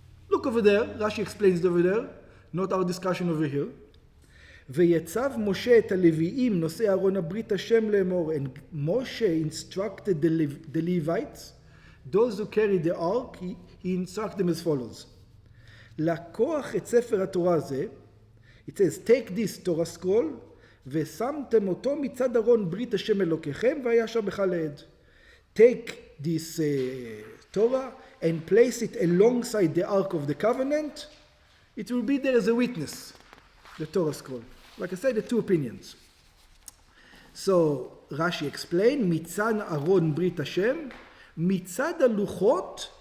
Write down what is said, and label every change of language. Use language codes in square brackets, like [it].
[en] Look over there, Rashi explains it over there, not our discussion over here. [he] ויצב משה את הלוויים נושאי ארון הברית השם לאמור, [en] and Moshe instructed the Levites, those who carry the ark, he instructed them as follows. [he] לקוח את ספר התורה הזה, [en] it says, take this Torah scroll, [he] ושמתם אותו מצד ארון ברית השם אלוקיכם, והיה שם בך לעד. [en] Take this Torah and place it alongside the Ark of the Covenant. It will be there as a witness, the Torah scroll. Like I said, the 2 opinions. So Rashi explained, [he] mitzad Aron Brit Hashem, mitzad haluchot.